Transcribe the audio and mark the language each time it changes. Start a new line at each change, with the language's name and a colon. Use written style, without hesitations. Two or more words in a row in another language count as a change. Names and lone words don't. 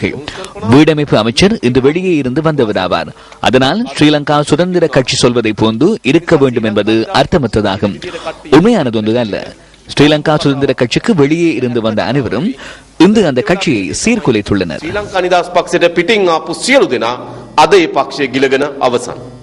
Tamil: வீடமைப்பு அமைச்சர் இன்று வெளியே இருந்து வந்தவராவார். அதனால் ஸ்ரீலங்கா சுதந்திர கட்சி சொல்வதை போன்று இருக்க வேண்டும் என்பது அர்த்தமற்றதாகும். உண்மையானது ஒன்று அல்ல. ஸ்ரீலங்கா சுதந்திர கட்சிக்கு வெளியே இருந்து வந்த அனைவரும் இன்று அந்த கட்சியை சீர்குலைத்துள்ளனர்.
Sinhala: ශ්‍රී ලංකා නිදහස් පක්ෂයට පිටින් ආපු සියලු දෙනා අද ඒ පක්ෂය ගිලගෙන අවසන්.